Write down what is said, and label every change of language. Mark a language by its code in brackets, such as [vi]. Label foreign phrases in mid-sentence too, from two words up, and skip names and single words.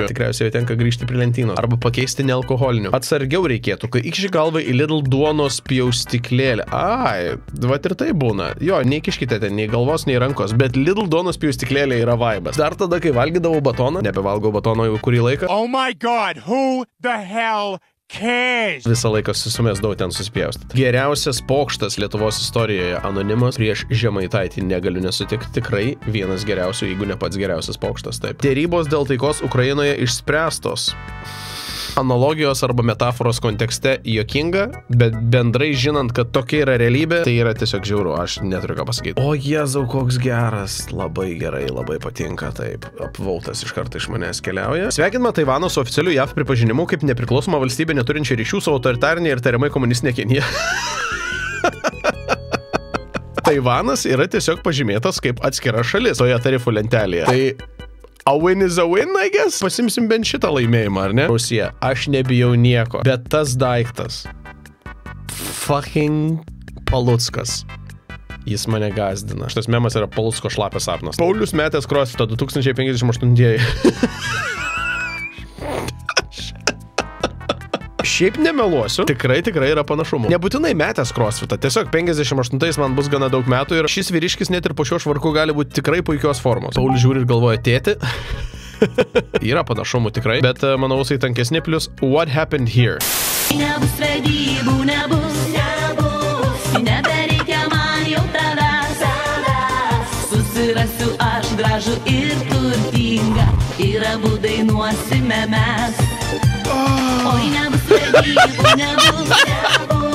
[lt] Tikriausiai tenka grįžti prie lentynos. Arba pakeisti nealkoholinių. Atsargiau reikėtų, kai įkiši galvą į Lidl duonos pjaustiklėlę. Ai, vat ir tai būna. Jo, neįkiškite ten nei galvos, nei rankos. Bet Lidl duonos pjaustiklėlė yra vaibas. Dar tada, kai valgydavau batoną, nebevalgau batono jau kurį laiką. [en] Oh my god, who the hell cares? [lt] Visą laiką susumėsdavau ten suspjaustyti. Geriausias pokštas Lietuvos istorijoje anonimas prieš Žemaitaitį negaliu nesutikti. Tikrai vienas geriausių, jeigu ne pats geriausias pokštas. Taip. Derybos dėl taikos Ukrainoje išspręstos. Analogijos arba metaforos kontekste juokinga, bet bendrai žinant, kad tokia yra realybė, tai yra tiesiog žiauru, aš neturiu ką pasakyti. O Jėzau, koks geras, labai gerai, labai patinka, taip, apvautas iš karto iš manęs keliauja. Sveikinama Taivano su oficialiu JAV pripažinimu kaip nepriklausoma valstybė neturinčia ryšių su autoritarinė ir tariamai komunistinė Kinija. Taivanas yra tiesiog pažymėtas kaip atskira šalis toje tarifų lentelėje. [en] Tai a win is a win, I guess. [lt] Pasimsim bent šitą laimėjimą, ar ne? Rusija, aš nebijau nieko, bet tas daiktas. Fucking Paluckas. Jis mane gazdina. Šitas memas yra Palucko šlapės sapnas. Paulius metęs crossfitą 2058-ieji. Šiaip nemeluosiu, tikrai yra panašumų. Nebūtinai metęs crossfitą, tiesiog 58 man bus gana daug metų ir šis vyriškis net ir po šiuo švarku gali būti tikrai puikios formos. Paulius žiūri ir galvoja, tėti. Yra panašumų tikrai, bet manau, jisai tankesni, [en] plus what happened here? [lt] Nebus vedybų, nebus, nebereikia man jau tavęs. Susirasiu aš gražų ir turtingą, ir abu dainuosime mes. Oi, nebus vedybų, nebus.